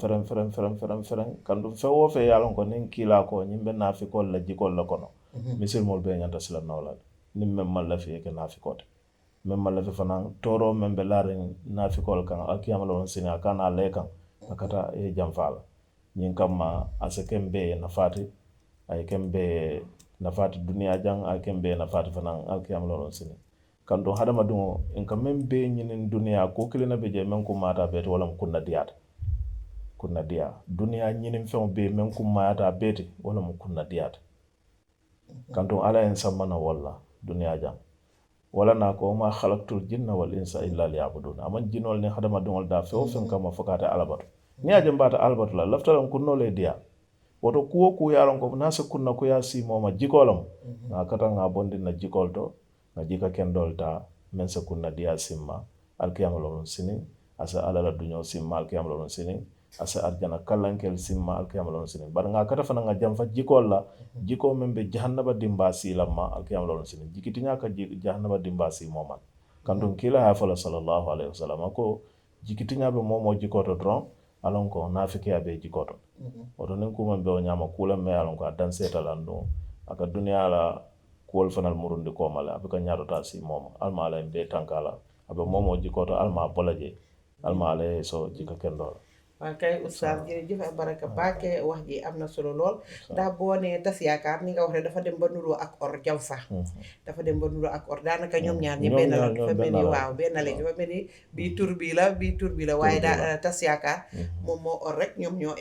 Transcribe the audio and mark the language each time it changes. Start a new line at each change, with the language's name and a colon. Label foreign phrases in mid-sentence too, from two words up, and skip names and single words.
Mandingo: fereŋ kantuŋ feŋ wo feŋ ye a loŋ ko niŋ kiilaa ko ñiŋ be naafikoolu la jikoolu le kono misilimoolu bee ñanta sila noo la niŋ meŋ maŋ lafi ye ke naafikoo ti meŋ maŋ lafi fanaŋ tooroo meŋ be laariŋ naafikoolu kaŋ alkiyama la woŋ sini a ka naa lee kaŋ a kata ye janfaa la ñiŋ kamma a se keŋ bee ye nafaati a ye keŋ bee ye nafaati duniyaa jaŋ a ye keŋ bee ye nafaati fanaŋ alkiyama la woŋ sini kantuŋ hadamadiŋo nka meŋ bee ñiniŋ duniyaa kuu kiliŋ ne be jee meŋ kummaata a bee ti wo lemu kunnadiyaa duniyaa ñiniŋ feŋo bee meŋ kummaata a bee ti wo lemu kunnadiyaa ti kantuŋ alla ye nsanba na wolu la duniyaa jaŋ wala naa ko ma
Arabic: خلقت الجن والإنس إلا ليعبدون
Mandingo: amaŋ jinoolu niŋ hadamadiŋolu daa feŋ wo feŋ kamma fo ka ate alla batu niŋ ye a je mbaata alla batu la lafita loŋ kunnoo le ye diyaa woto kuwo kuu ye a loŋ ko niŋ a se kunna kuyaa siimoo ma jikoo lemu ŋa kata ŋa bondi na jikoolu to ŋa jika kendoolu taa meŋ se kunna diyaa simma alkiyama loŋ siniŋ a se alla la duñoo simma alkiyama loŋ siniŋ a se arjana kallankelu simma alkiyama loŋ siniŋ bari ŋa kata fanaŋ ŋa janfa jikoolu la jikoo meŋ be jahannaba dimbaa siilan ma alkiyama loŋ siniŋ jikitiñaa ka jahannaba dimbaa siimoo ma kantuŋ kiila ye a fo la
Arabic: صلى الله عليه وسلم
Mandingo: a ko jikitiñaa be moo moo jikoo to doroŋ a loŋ ko naafikiya be jikoo to woto niŋ kuu meŋ be wo ñaama kuu leŋ me ye a loŋ ko a danseeta la nduŋ a ka duniyaa la kuwolu fanaŋ murundi kooma le a be ka ñaatota a siimoo ma ali ma ala ye bee tanka la a be moo moo jikoo to ali ma a bo la je ali ma ala ye so jika kendoo la
Wolof: waaw kay oustaz jërëjëf ak baraka baake wax ji am na solo lool ndax boo nee tas yaakaar ni nga wax ne dafa dem ba nuroo ak or jaw sax dafa dem ba nuroo ak or daanaka ñoom ñaar ñi benn la dafa mel ni waaw benn la dafa mel ni bii tur bii la waaye daa tas yaakaar moom moo or rek ñoom ñoo